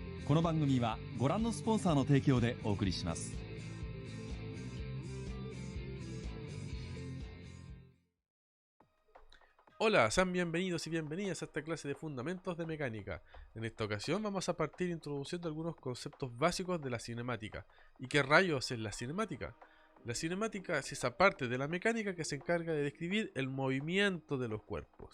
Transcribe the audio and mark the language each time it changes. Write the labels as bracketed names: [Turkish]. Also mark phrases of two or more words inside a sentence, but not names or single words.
[Japanese] この番組はご覧のスポンサーの提供でお送りします。 [Spanish] Hola, sean bienvenidos y bienvenidas a esta clase de fundamentos de mecánica. En esta ocasión vamos a partir introduciendo algunos conceptos básicos de la cinemática. ¿Y qué rayos es la cinemática? La cinemática es esa parte de la mecánica que se encarga de describir el movimiento de los cuerpos.